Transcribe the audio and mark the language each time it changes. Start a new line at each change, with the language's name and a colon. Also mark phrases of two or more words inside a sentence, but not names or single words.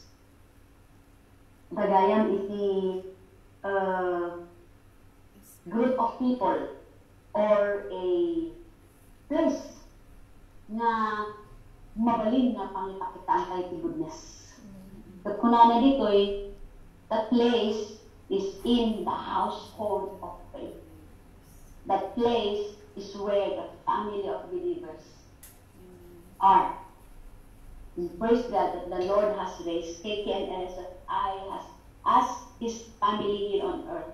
Iloko: Bagayam iti
English: group of people or a place
Iloko: na mabalin nga pangipakitaan tayo ti goodness. At kunana dito'y,
English: that place is in the household of faith. That place is where the family of believers are. We praise God that the Lord has raised KKNS as His family here on earth.